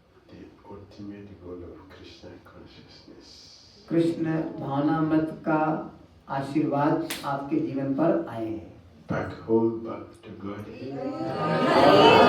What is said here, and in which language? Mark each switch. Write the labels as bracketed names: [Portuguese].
[English] the ultimate goal of Krishna consciousness. [Hindi] Krishna भावनामृत का आशीर्वाद आपके जीवन पर आए हैं। [English] Back home, back to Godhead.